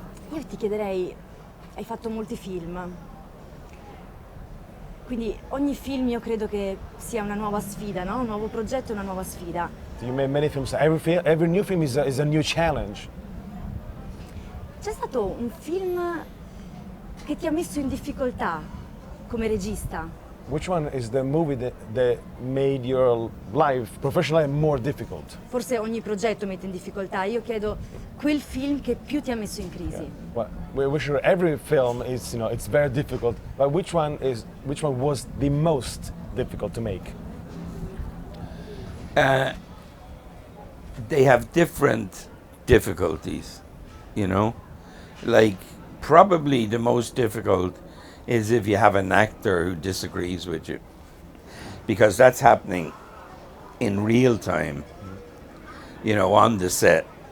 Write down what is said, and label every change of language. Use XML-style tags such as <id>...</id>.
<it>Io ti chiederei, hai fatto molti film, quindi ogni film io credo che sia una nuova sfida, no? Un nuovo progetto, una nuova sfida.</it> <en>You made many films. Every new film is a new challenge.</en> <it>C'è stato un film che ti ha messo in difficoltà come regista?</it> <en>Which one is the movie that made your life, professional life, more difficult?</en> <it>Forse ogni progetto mette in difficoltà, io chiedo quel film che più ti ha messo in crisi.</it> <en>Well, we're sure every film is, you know, it's very difficult. But which one was the most difficult to make? They have different difficulties, you know. Like, probably the most difficult is if you have an actor who disagrees with you, because that's happening in real time, you know, on the set.</en>